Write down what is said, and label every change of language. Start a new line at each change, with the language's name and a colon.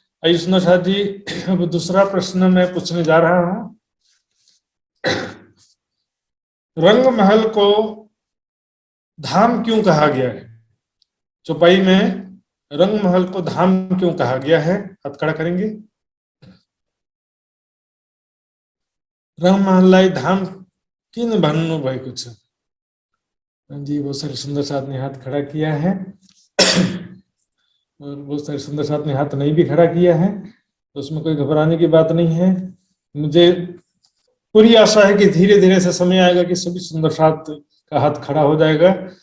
Hindi: आइए सुनो साहब जी, अब दूसरा प्रश्न मैं पूछने जा रहा हूं। रंगमहल को धाम क्यों कहा गया है? चौपाई में रंगमहल को धाम क्यों कहा गया है? हाथ खड़ा करेंगे।
Nepali: रंगमहललाई धाम किन भन्नु भएको छ?
Hindi: जी बहुत सारे सुंदर साथ ने हाथ खड़ा किया है और बहुत सारे सुंदर साथ ने हाथ नहीं भी खड़ा किया है, तो उसमें कोई घबराने की बात नहीं है। मुझे पूरी आशा है कि धीरे धीरे से समय आएगा कि सभी सुंदर साथ का हाथ खड़ा हो जाएगा।